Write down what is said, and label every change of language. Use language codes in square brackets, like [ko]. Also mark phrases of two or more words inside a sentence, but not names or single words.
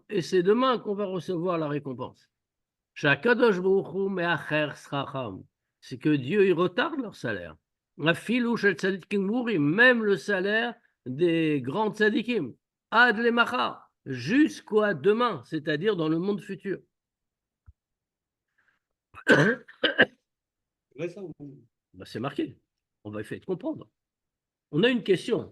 [fr] Et c'est demain qu'on va recevoir la récompense. [he] שהקדוש ברוך מאחר שכרם. [fr] C'est que Dieu, il retarde leur salaire. [he] אפילו של צדיקים גמורים, [fr] même le salaire des grands tzadikim. [he] עד למחר, [fr] jusqu'à demain, c'est-à-dire dans le monde futur. Ben, c'est marqué. On va essayer de comprendre. On a une question.